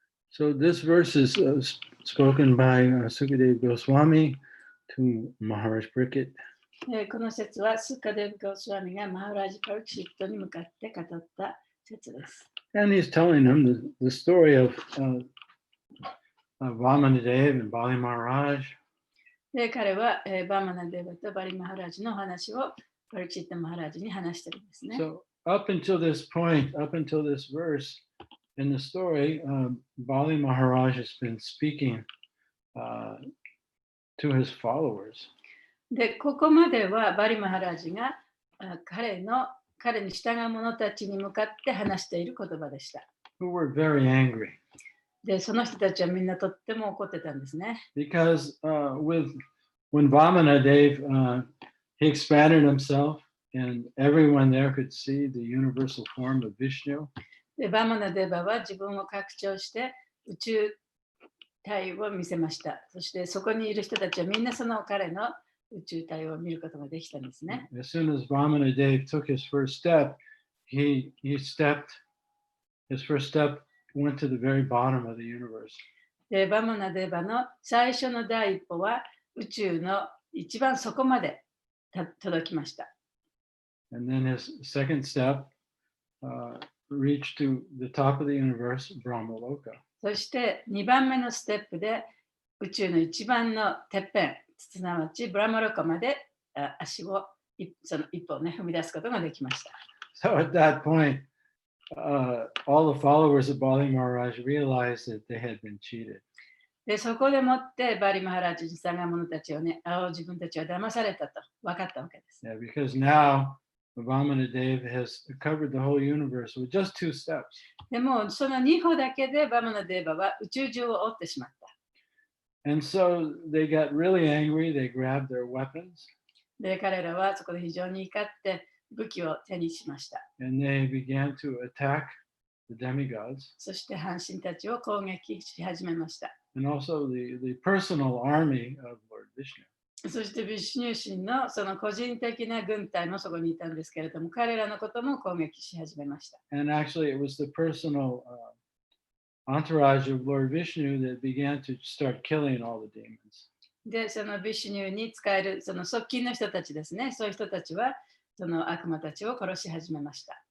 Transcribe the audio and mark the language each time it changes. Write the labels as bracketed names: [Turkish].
[English] So this verse is spoken by Sukadeva Goswami to Maharaj Pariksit. [Japanese] この説はスカデブ・ゴスワミがマハラジ・パルキシットに向かって語った説です。 [English] And he's telling him the story of Vamanadev and Bali Maharaj. [Japanese] で彼は、バーマナデバとバリマハラジの話をパルキシット・マハラジに話してるんですね。 [English] So up until this point, up until this verse in the story, Bali Maharaj has been speaking to his followers. [Japanese] で、ここまではバリマハラジが彼に従う者たちに向かって話している言葉でした。 [English] Who were very angry. [Japanese] で、その人たちはみんなとっても怒ってたんですね。 [English] Because when Vamanadev, he expanded himself and everyone there could see the universal form of Vishnu. [Japanese] で、バーマナデバは自分を拡張して宇宙体を見せました。そしてそこにいる人たちはみんなその彼の宇宙体を見ることができたんですね。 [English] As soon as Vamana Dev took his first step, his first step went to the very bottom of the universe. [Japanese] で、バマナデーバの最初の第一歩は宇宙の一番底まで届きました。 [English] And then his second step reached to the top of the universe, Brahmaloka. [Japanese] そして2番目のステップで宇宙の一番のてっぺん、すなわちブラマロカまで足をその一歩をね踏み出すことができました。 [English] So at that point, all the followers of Bali Maharaj realized that they had been cheated. [Japanese] で、そこでもってバリマハラジに従う者たちをね、自分たちは騙されたと分かったわけです。 [English] Yeah, because now Vamana Dev has covered the whole universe with just 2 steps. [Japanese] でもその2歩だけでバマナデーバは宇宙中を覆ってしまった。 [English] And so they got really angry. They grabbed their weapons [Japanese] で、彼らはそこで非常に怒って武器を手にしました。 [English] and they began to attack the demigods [Japanese] そして半神たちを攻撃し始めました。 [English] and also the personal army of Lord Vishnu. [Japanese] そしてビシュニュー神のその個人的な軍隊もそこにいたんですけれども、彼らのことも攻撃し始めました。 [English] And actually, it was the personal entourage of Lord Vishnu that began to start killing all the demons. [Japanese] で、そのビシュニューに使えるその側近の人たちですね、そういう人たちはその悪魔たちを殺し始めました。